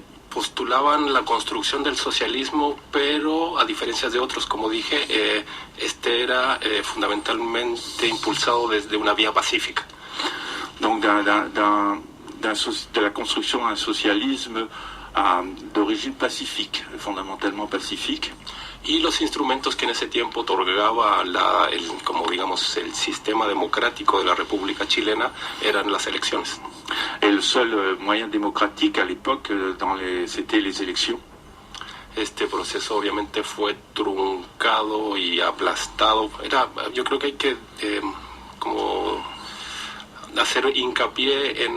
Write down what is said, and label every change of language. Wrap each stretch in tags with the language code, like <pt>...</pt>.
<es>Postulaban la construcción del socialismo, pero a diferencia de otros, como dije, este era fundamentalmente impulsado desde una vía pacífica.</es> <fr>Donc de la construction d'un socialisme d'origine pacifique, fondamentalement pacifique.</fr> <es>Y los instrumentos que en ese tiempo otorgaba como digamos el sistema democrático de la República Chilena eran las elecciones.</es> <fr>Et le seul moyen démocratique à l'époque, c'était les élections.</fr> <es>Este proceso obviamente fue truncado y aplastado. Yo creo que hay que como hacer hincapié</es>